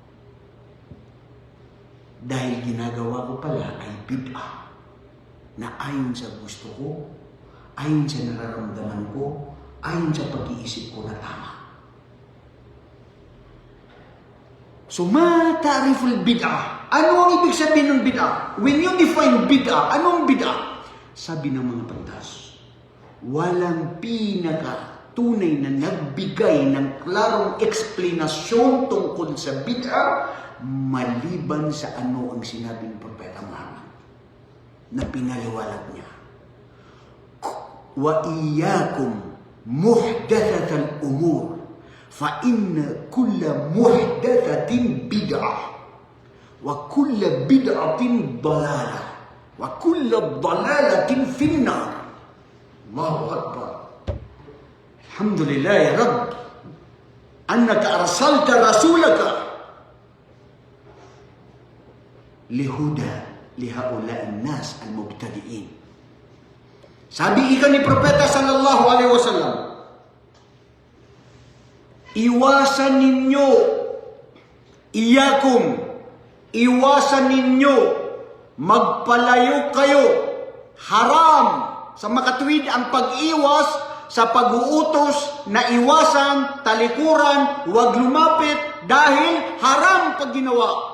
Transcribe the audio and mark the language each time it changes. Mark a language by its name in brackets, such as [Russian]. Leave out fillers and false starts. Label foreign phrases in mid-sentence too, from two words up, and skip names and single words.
[Filipino] Dahil ginagawa ko pala ay bid'ah na ayon sa gusto ko, ayon sa nararamdaman ko, ayon sa pag-iisip ko na tama. [Arabic] So, ما تعريف البدعة. [Filipino] Ano ang ibig sabihin ng bid'ah? [English] When you define bid'ah, [Filipino] anong bid'ah? Sabi ng mga pantas, walang tunay na nagbigay ng klarong eksplanasyon tungkol sa bid'ah maliban sa ano ang sinabi ng Propeta Muhammad na pinaliwalag niya. [Arabic] وإياكم ومحدثات الأمور فإن كل محدثة بدعة وكل بدعة ضلالة وكل ضلالة في النار. الله أكبر. الحمد لله يا رب، أنك أرسلت رسولك لهدى لهؤلاء الناس المبتدعين. [Filipino] Sabi ika ni Propeta [Arabic] صلى الله عليه وسلم, [Filipino] iwasan ninyo, iwasan ninyo, magpalayo kayo, haram sa makatuwid ang pag-iwas sa pag-uutos na iwasan, talikuran, huwag lumapit dahil haram pag ginawa.